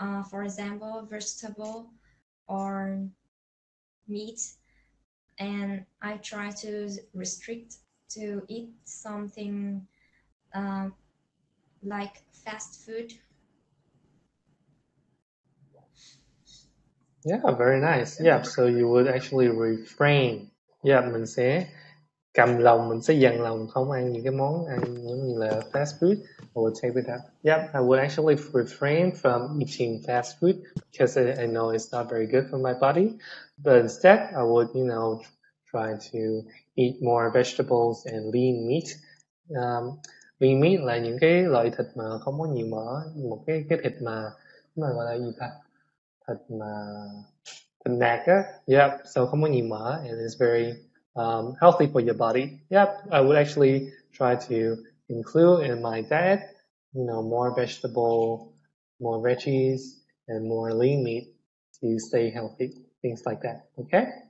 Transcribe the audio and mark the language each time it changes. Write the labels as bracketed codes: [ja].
[en] For example, vegetable or meat, and I try to restrict to eat something like fast food. Yeah, very nice. Yeah, so you would actually refrain. [vi] Yeah, mình sẽ cầm lòng, mình sẽ dằn lòng không ăn những cái món ăn giống như là fast food. [en] I would say with that. Yeah, I would actually refrain from eating fast food because I know it's not very good for my body. But instead, I would, try to eat more vegetables and lean meat. [vi] Lean meat là những cái loại thịt mà không có nhiều mỡ, một cái thịt mà gọi là gì ta? Thịt thịt nạc á. [en] Yep, so [vi] không có nhiều mỡ [en] and it's very healthy for your body. Yep, I would actually try to include in my diet, more vegetable, more veggies, and more lean meat to stay healthy, things like that, okay?